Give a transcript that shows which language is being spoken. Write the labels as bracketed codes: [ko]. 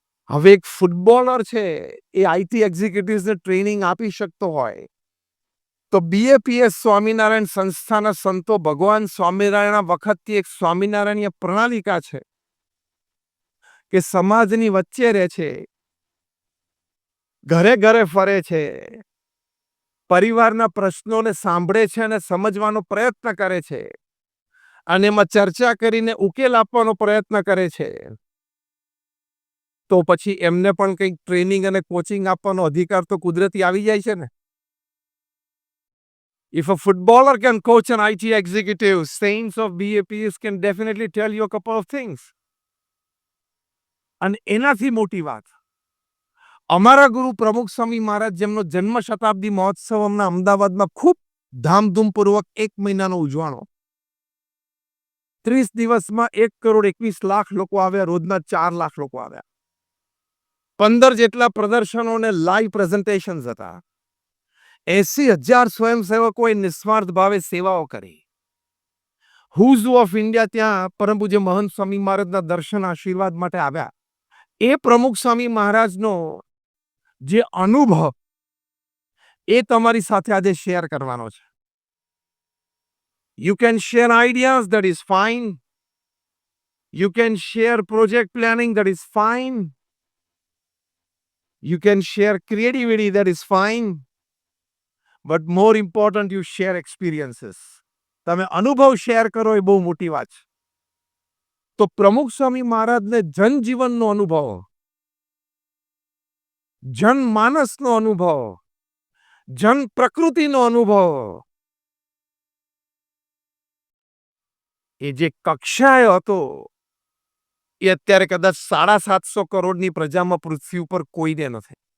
[gu] હવે એક ફૂટબોલર છે, એ આઈટી એક્ઝિક્યુટિવ્સને ટ્રેનિંગ આપી શકતો હોય તો બીએપીએસ સ્વામિનારાયણ સંસ્થાના સંતો ભગવાન સ્વામિનારાયણ વખતથી એક સ્વામિનારાયણ પ્રણાલિકા છે કે સમાજની વચ્ચે રહે છે, ઘરે ઘરે ફરે છે, પરિવારના પ્રશ્નોને સાંભળે છે અને સમજવાનો પ્રયત્ન કરે છે અને એમાં ચર્ચા કરીને ઉકેલ આપવાનો પ્રયત્ન કરે છે. તો પછી એમને પણ કંઈક ટ્રેનિંગ અને કોચિંગ આપવાનો અધિકાર તો કુદરતી આવી જાય છે ને. [en] If a footballer can coach an IT executive, saints of BAPs can definitely tell you a couple of things. [gu] અને એનાથી મોટી વાત, અમારા ગુરુ પ્રમુખ સ્વામી મહારાજ, જેમનો જન્મ શતાબ્દી મહોત્સવ હમણાં અમદાવાદમાં ખૂબ ધામધૂમપૂર્વક 1 મહિનાનો ઉજવાણો. 30 દિવસમાં 1,21,00,000 લોકો આવ્યા, રોજના 4 લાખ લોકો આવ્યા. 15 જેટલા પ્રદર્શનો અને લાઈવ પ્રેઝન્ટેશન હતા. 80,000 સ્વયંસેવકોએ નિસ્વાર્થ ભાવે સેવાઓ કરી. હુઝ ઓફ ઇન્ડિયા ત્યાં પરમ પૂજ્ય મહંત સ્વામી મહારાજના દર્શન આશીર્વાદ માટે આવ્યા. એ પ્રમુખ સ્વામી મહારાજનો જે અનુભવ એ તમારી સાથે આજે શેર કરવાનો છે. [en] You can share ideas, that is fine. You can share project planning, that is fine. You can share creativity, that is fine. But more important, you share experiences. [gu] તમે અનુભવ શેર કરો એ બહુ મોટી વાત છે. તો પ્રમુખ સ્વામી મહારાજને જનજીવનનો અનુભવ, જનમાનસનો અનુભવ, જન પ્રકૃતિનો અનુભવ, એ જે કક્ષાએ હતો એ અત્યારે કદાચ 750 કરોડની પ્રજામાં પૃથ્વી ઉપર કોઈને નથી.